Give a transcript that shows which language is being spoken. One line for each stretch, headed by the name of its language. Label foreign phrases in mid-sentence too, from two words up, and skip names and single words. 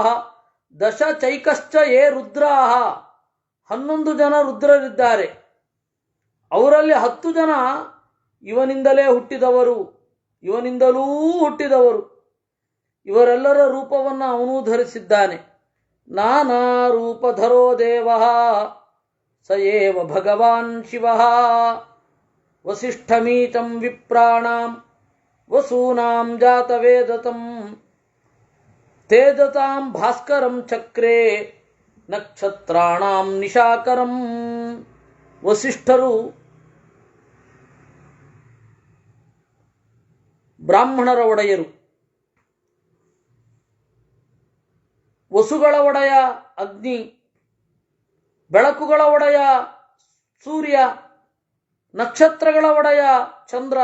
Sanskrit: ದಶಚೈಕಶ್ಚಯೇ ರುದ್ರಾಃ,
Kannada: 11 ಜನ ರುದ್ರರಿದ್ದಾರೆ. ಅವರಲ್ಲಿ 10 ಜನ ಇವನಿಂದಲೇ ಹುಟ್ಟಿದವರು, ಇವನಿಂದಲೂ ಹುಟ್ಟಿದವರು. ಇವರೆಲ್ಲರ ರೂಪವನ್ನು ಅವನೂ ಧರಿಸಿದ್ದಾನೆ.
Sanskrit: ನಾನಾ ರೂಪಧರೋ ದೇವಃ ಸ ಏವ ಭಗವಾನ್ ಶಿವಃ. ವಸಿಷ್ಠಮೀಚಂ ವಿಪ್ರಾಣಾಂ ವಸೂನಾಂ ಜಾತವೇದತಂ ತೇಜತಾಂ ಭಾಸ್ಕರಂ ಚಕ್ರೇ ನಕ್ಷತ್ರಾಣಾಂ ನಿಶಾಕರಂ.
Kannada: ವಸಿಷ್ಠರು ಬ್ರಾಹ್ಮಣರ ಒಡೆಯರು, ವಸುಗಳ ಒಡೆಯ ಅಗ್ನಿ, ಬೆಳಕುಗಳ ಒಡೆಯ ಸೂರ್ಯ, ನಕ್ಷತ್ರಗಳ ಒಡೆಯ ಚಂದ್ರ.